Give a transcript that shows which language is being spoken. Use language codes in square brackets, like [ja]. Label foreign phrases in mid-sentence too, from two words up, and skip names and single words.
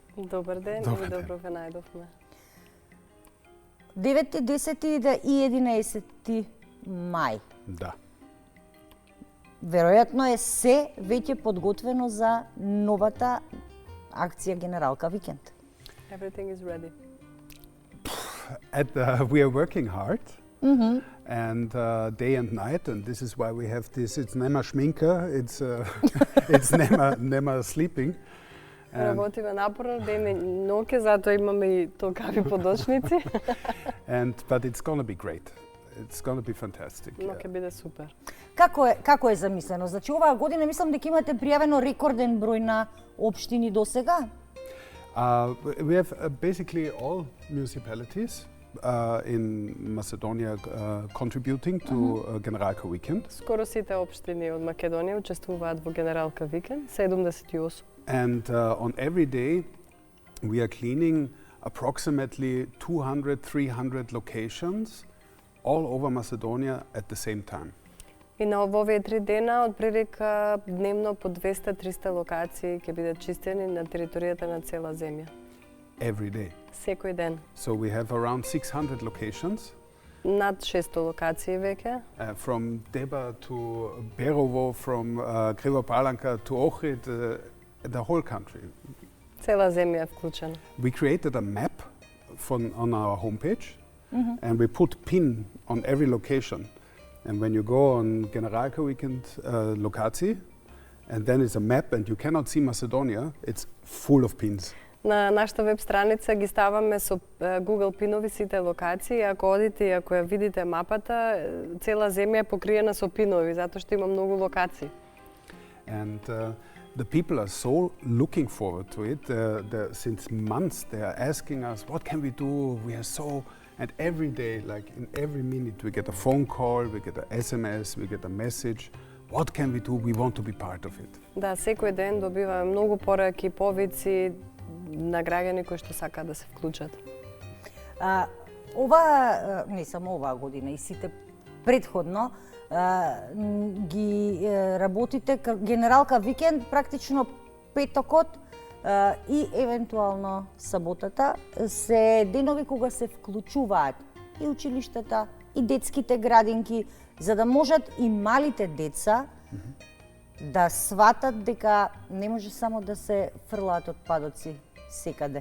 [mk] Добар ден и добро ве најдовме. 9, 10 и 11 мај. Да. Веројатно е се веќе подготвено за новата акција Генералка Викенд. [en] Everything is ready. We are working hard and day and night, and this is why we have this. It's [mk] нема шминке, [en] it's nema sleeping. [mk] Работиме напорно ден и ноќе, затоа имаме и токави подочници. [en] But it's going to be great. It's going to be fantastic. [mk] Но ќе биде супер. Како е замислено? Значи оваа година мислам дека имате пријавено рекорден број на општини досега? [en] We have basically all municipalities in Macedonia contributing to Generalka Weekend. [mk] Скоро сите општини од Македонија учествуваат во Генералка Викенд, 78. [en] And on every day we are cleaning approximately 200-300 locations all over Macedonia at the same time. [mk] И на овие 3 дена, од прилика дневно по 200-300 локации ќе бидат чистени на територијата на цела земја. [en] Every day. [mk] Секој ден. [en] So we have around 600 locations. [mk] Над 600 локации веќе. [en] From Deba to Berovo, from Kriva Palanka to Ohrid, the whole country. [mk] Цела земја е вклучена. [en] We created a map on our homepage and we put pin on every location. And when you go on Generalka Weekend lokacji, and then it's a map and you cannot see Macedonia, it's full of pins. [mk] На нашата веб страница ги ставаме со Google пинови сите локации. Ако одите и ако ја видите мапата, цела земја е покриена со пинови, затоа што има многу локации. [en] And the people are so looking forward to it. Since months they are asking us, what can we do? We are so... And every day, like in every minute, we get a phone call, we get an SMS, we get a message. What can we do? We want to be part of it. [mk] Да, секој ден добиваме многу пораки, повици на граѓани кои што сакаат да се вклучат. Ова, не само оваа година, и сите предходно, ги работите Генералка Викенд, практично петокот и евентуално саботата се денови кога се вклучуваат и училиштата, и детските градинки, за да можат и малите деца да сватат дека не може само да се фрлаат отпадоци секаде.